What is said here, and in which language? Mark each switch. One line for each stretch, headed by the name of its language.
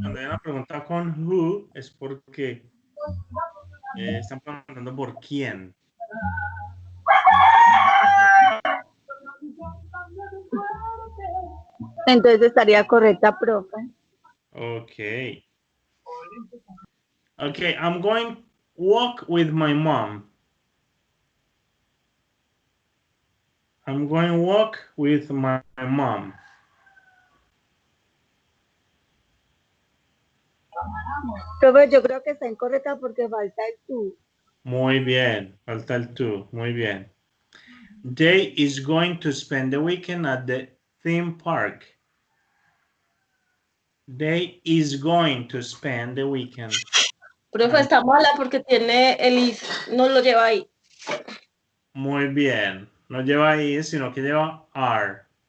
Spanish: Cuando hay una pregunta con who es porque están preguntando por quién. Entonces estaría correcta, profe. Okay.
English: Okay, I'm going walk with my mom. I'm going walk with my mom.
Spanish: Profe, yo creo que está incorrecta porque falta el tú. Muy bien, falta el to. Muy bien.
English: They is going to spend the weekend at the theme park. They is going to spend the weekend.
Spanish: profe, está mala porque tiene el is, no lo lleva ahí. Muy bien. No lleva is, sino que lleva are.